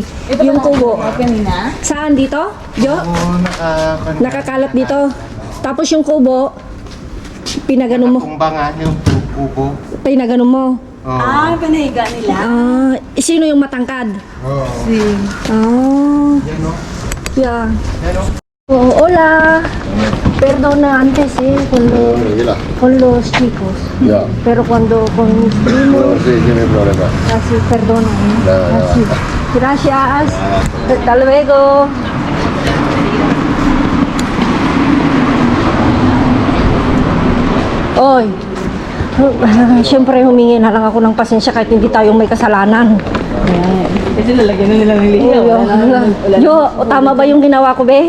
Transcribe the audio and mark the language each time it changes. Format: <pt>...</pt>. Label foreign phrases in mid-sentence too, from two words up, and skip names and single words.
<tl>Yung kubo? Kanina? Saan dito? Jo? Nakakalat dito. Tapos yung kubo, pinagano mo. kumbangan yung kubo. Pinagano mo. Panahiga nila. Sino yung matangkad? Si...</tl> <es>Yeah. Oh, hola. Perdona antes con los chicos. Ya. Pero cuando con mis No, primos, sí, sí, no hay problema. así, perdona. Nada, Así. Gracias. Hasta luego.</es> <tl>Oy. Siyempre humingi na lang ako ng pasensya kahit hindi tayong may kasalanan. Kasi lalagyan na nila ng lihiya. Jo, tama ba yung ginawa ko, be?</tl>